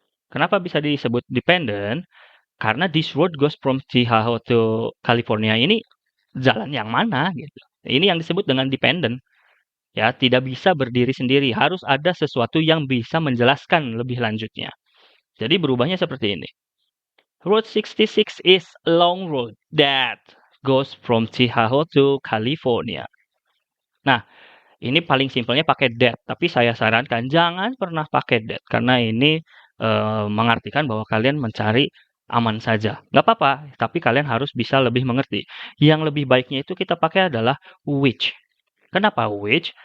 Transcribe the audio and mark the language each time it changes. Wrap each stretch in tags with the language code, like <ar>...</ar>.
<id>Kenapa bisa disebut dependent? Karena</id> <en>this road goes from Chicago to California</en> <id>ini jalan yang mana gitu. Ini yang disebut dengan dependent. Ya, tidak bisa berdiri sendiri, harus ada sesuatu yang bisa menjelaskan lebih lanjutnya. Jadi berubahnya seperti ini.</id> <en>Route 66 is a long road that goes from Chicago to California.</en> <id>Nah, ini paling simpelnya pakai that, tapi saya sarankan jangan pernah pakai that karena ini mengartikan bahwa kalian mencari aman saja. Nggak apa-apa, tapi kalian harus bisa lebih mengerti. Yang lebih baiknya itu kita pakai adalah which. Kenapa which?</id>